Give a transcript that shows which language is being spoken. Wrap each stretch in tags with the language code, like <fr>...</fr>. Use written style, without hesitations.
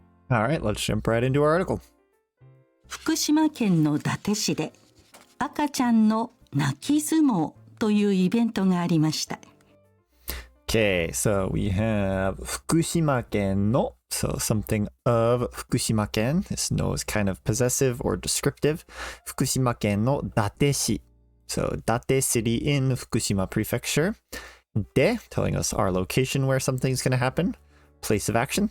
<en>All right, let's jump right into our article.</en> <ja>福島県の伊達市で赤ちゃんの泣き相撲というイベントがありました。</ja> <en>Okay, so we have 福島県の so something of 福島県 This no is kind of possessive or descriptive. 福島県の伊達市 So 伊達 city in Fukushima prefecture. で telling us our location where something's going to happen. Place of action.</en>